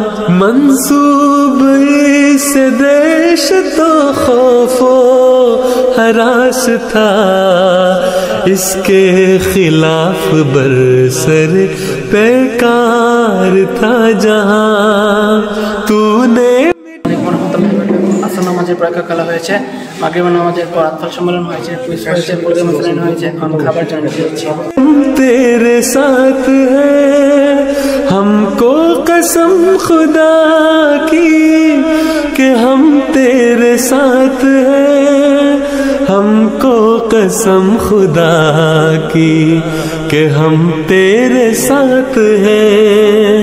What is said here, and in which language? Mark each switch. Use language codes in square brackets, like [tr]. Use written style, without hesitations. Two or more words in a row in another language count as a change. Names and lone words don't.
[ur] منسوب اس دہشت و خوف و ہراس تھا، اس کے خلاف برسر پیکار تھا جہاں تو نے۔ [bn] আসর নামাজের পরীক্ষা খেলা হয়েছে, মাগরিব নামাজের পর আতফাল সম্মেলন হয়েছে, কুইজ হয়েছে, প্রোগ্রাম অনুশীলন হয়েছে, এখন খাবার জন্য দিচ্ছি। [ur] تیرے ساتھ ہے ہم کو قسم خدا کی کہ ہم تیرے ساتھ ہیں، ہم کو قسم خدا کی کہ ہم تیرے ساتھ ہیں۔